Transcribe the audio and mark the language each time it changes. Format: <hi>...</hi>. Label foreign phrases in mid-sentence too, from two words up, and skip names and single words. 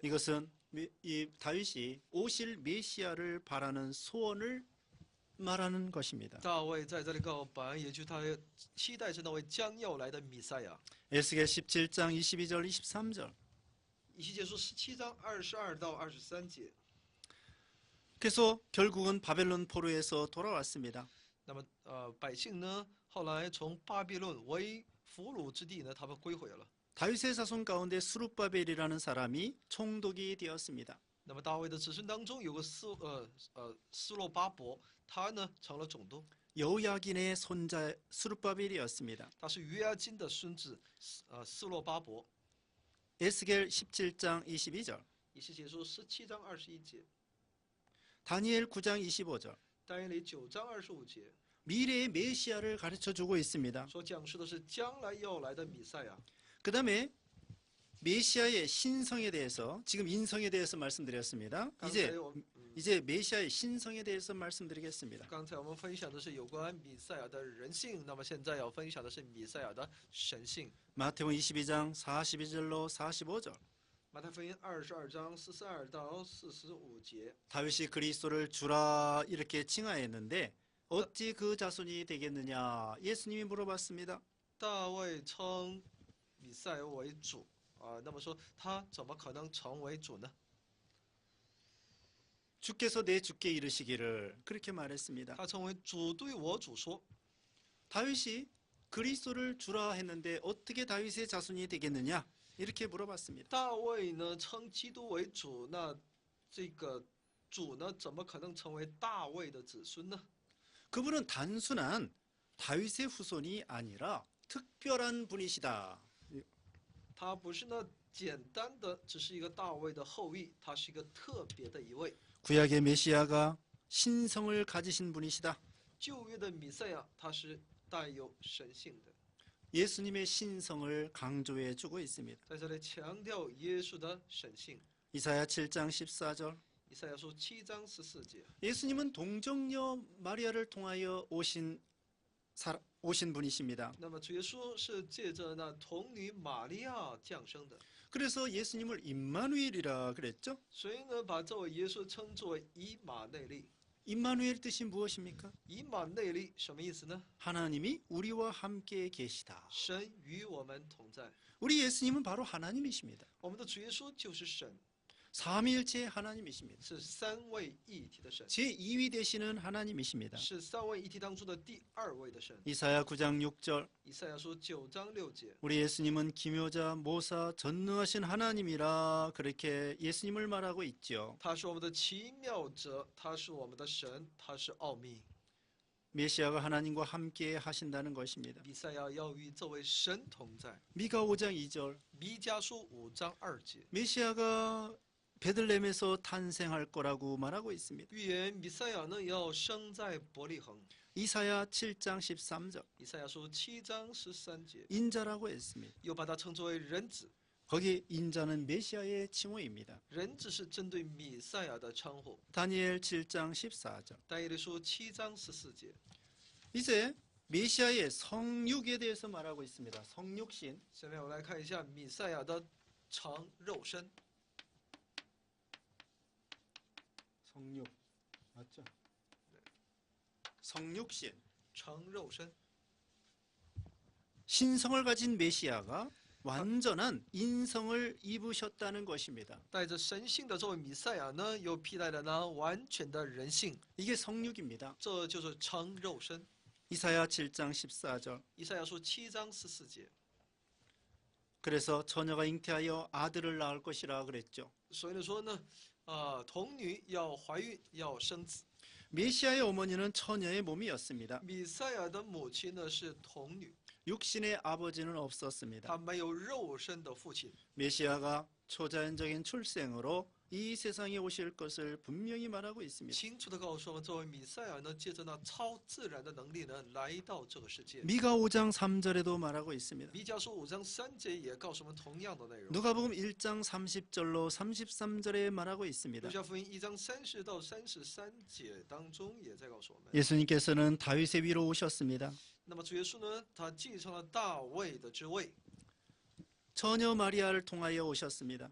<ko>이것은 이 다윗이 오실 메시아를 바라는 소원을 말하는 것입니다.</ko> <zh>大卫在这里告白，也就是他期待着那位将要来的弥赛亚。</zh> <ko>에스겔 17장 22절 23절.</ko> <zh>以西结书17章22到23节。</zh> <ko>그래서 결국은 바벨론 포로에서 돌아왔습니다.</ko> <zh>那么百姓呢，后来从巴比伦为俘虏之地呢，他们归回了。</zh> <ko>다윗의 자손 가운데 수룹바벨이라는 사람이 총독이 되었습니다.</ko> <zh>那么大卫的子孙当中有个斯洛巴伯，他呢成了总督，</zh> <ko>여호야긴의 손자 수룹바벨이었습니다.</ko> <zh>他是约押金的孙子斯洛巴伯。</zh> <ko>에스겔 17장 22절.</ko> <zh>以西结书17章21节，</zh> <ko>다니엘 9장 25절.</ko> <zh>但以理9章25节</zh> <ko>미래의 메시아를 가르쳐 주고 있습니다.</ko> <zh>所讲述的是将来要来的弥赛亚。</zh> <ko>그 다음에 메시아의 신성에 대해서 지금 인성에 대해서 말씀드렸습니다.</ko> <zh>刚才</zh> <ko>이제</ko> <zh>我</zh> <ko>이제 메시아의 신성에 대해서 말씀드리겠습니다.</ko> <zh>刚才我们分享的是有关弥赛亚的人性，那么现在要分享的是弥赛亚的神性。</zh> <ko>마태복음 22장 42절로 45절.</ko> <zh>马太福音22章42到45节，</zh> <ko>다윗이 그리스도를 주라 이렇게 칭하였는데 어찌 그 자손이 되겠느냐? 예수님이 물어봤습니다.</ko> <zh>大卫称弥赛亚为主那么说他怎么可能成为主呢？</zh> <ko>주께서 내 주께 이르시기를 그렇게 말했습니다.</ko> <zh>他称为主对我主说，</zh> <ko>다윗이 그리스도를 주라 했는데 어떻게 다윗의 자손이 되겠느냐? 이렇게 물어봤습니다.</ko> <zh>大卫呢称基督为主，那这个主呢怎么可能成为大卫的子孙呢？</zh> <ko>그분은 단순한 다윗의 후손이 아니라 특별한 분이시다.</ko> <zh>他不是那简单的只是一个大卫的后裔，他是一个特别的一位。</zh> <ko>구약의 메시아가 신성을 가지신 분이시다.</ko> <zh>旧约的弥赛亚他是带有神性的，</zh> <ko>예수님의 신성을 강조해 주고 있습니다.</ko> <zh>在这里强调耶稣的神性。</zh> <ko>이사야 7장 14절.</ko> <zh>以赛亚书7章14节，</zh> <ko>예수님은 동정녀 마리아를 통하여 오신 분이십니다.</ko> <zh>那么主耶稣是借着那童女玛利亚降生的，</zh> <ko>그래서 예수님을 임마누엘이라 그랬죠?</ko> <zh>所以呢，把这位耶稣称作为以马内利。</zh> <ko>임마누엘 뜻이 무엇입니까?</ko> <zh>以马内利什么意思呢？</zh> <ko>하나님이 우리와 함께 계시다.</ko> <zh>神与我们同在。</zh> <ko>우리 예수님은 바로 하나님이십니다.</ko> <zh>我们的主耶稣就是神，</zh> <ko>삼위일체 하나님이십니다.</ko> <zh>是三位一体的神，</zh> <ko>제2위 되시는 하나님이십니다.</ko> <zh>是三位一体当中的第二位的神。</zh> <ko>이사야 9장 6절.</ko> <zh>以赛亚书9章6节，</zh> <ko>우리 예수님은 기묘자, 모사, 전능하신 하나님이라 그렇게 예수님을 말하고 있죠.</ko> <zh>他是我们的奇妙者，他是我们的神，他是奥秘。</zh> <ko>메시아가 하나님과 함께 하신다는 것입니다.</ko> <zh>弥赛亚要与这位神同在。</zh> <ko>미가 5장 2절.</ko> <zh>弥迦书5章2节，</zh> <ko>메시아가 베들레헴에서 탄생할 거라고 말하고 있습니다.</ko> <zh>预言弥赛亚呢要生在伯利恒。</zh> <ko>이사야 7장 13절.</ko> <zh>以赛亚书7章13节，</zh> <ko>인자라고 했습니다.</ko> <zh>又把它称作为人子。</zh> <ko>거기 인자는 메시아의 칭호입니다.</ko> <zh>人子是针对弥赛亚的称呼。</zh> <ko>다니엘 7장 14절.</ko> <zh>但以理书7章14节，</zh> <ko>이제 메시아의 성육에 대해서 말하고 있습니다. 성육신.</ko> <zh>下面我们来看一下弥赛亚的成肉身。</zh> <ko>성육. 맞죠? 성육신.</ko> <zh>成肉身，</zh> <ko>신성을 가진 메시아가 완전한 인성을 입으셨다는 것입니다.</ko> <zh>带着神性的这位弥赛亚呢，又披戴了那完全的人性，</zh> <ko>이게 성육입니다.</ko> <zh>这就是成肉身。</zh> <ko>이사야 7장 14절.</ko> <zh>以赛亚书7章14节，</zh> <ko>그래서 처녀가 잉태하여 아들을 낳을 것이라 그랬죠.</ko> <zh>所以呢说呢，童女要怀孕要生子。</zh> <ko>메시아의 어머니는 처녀의 몸이었습니다.</ko> <zh>弥赛亚的母亲呢是童女，</zh> <ko>육신의 아버지는 없었습니다.</ko> <zh>她没有肉身的父亲。</zh> <ko>메시아가 초자연적인 출생으로 이 세상에 오실 것을 분명히 말하고 있습니다.</ko> <zh>清楚的告诉我们，作为弥赛亚呢，借着那超自然的能力呢，来到这个世界。</zh> <ko>미가 5장 3절에도 말하고 있습니다.</ko> <zh>弥迦书5章3节也告诉我们同样的内容。</zh> <ko>누가복음 1장 30절로 33절에 말하고 있습니다.</ko> <zh>路加福音1章30到33节当中也在告诉我们。</zh> <ko>예수님께서는 다윗의 위로 오셨습니다.</ko> <zh>那么主耶稣呢，他继承了大卫的之位，</zh> <ko>처녀 마리아를 통하여 오셨습니다.</ko>